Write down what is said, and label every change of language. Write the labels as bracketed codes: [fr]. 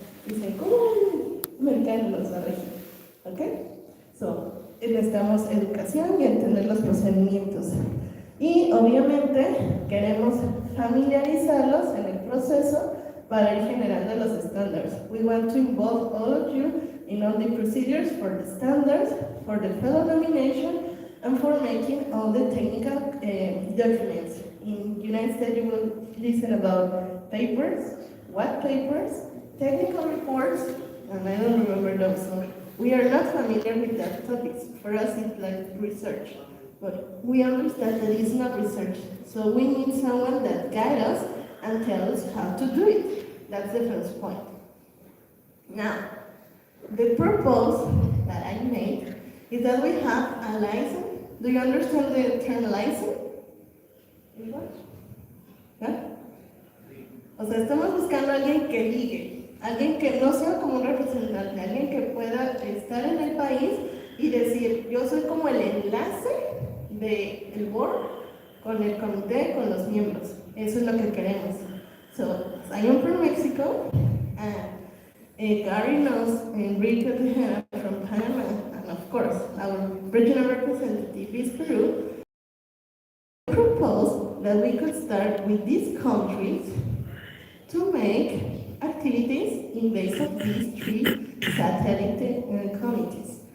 [es] Dicen, ¿cómo un americano nos va a regir? ¿Ok? Necesitamos educación y entender los procedimientos. Y obviamente queremos familiarizarlos en el proceso para ir generando los estándares. [en] We want to involve all of you in all the procedures for the standards, for the fellow nomination, and for making all the technical documents. In the United States, you will listen about papers, what papers, technical reports, and I don't remember those. So we are not familiar with that topics. For us, it's like research. But we understand that it's not research. So we need someone that guides us and tells us how to do it. That's the first point. Now, the purpose that I made is that we have a license. Do you understand the term license? ¿Yeah? [es] O sea, estamos buscando a alguien que ligue. Alguien que no sea como un representante, alguien que pueda estar en el país y decir, yo soy como el enlace del board con el comité, con los miembros. Eso es lo que queremos. [en] So, I am from Mexico, and Gary knows Enrique Tejera from Panama, and of course, our regional representative is Peru. I propose that we could start with these countries to make activities in base of these three satellite committees.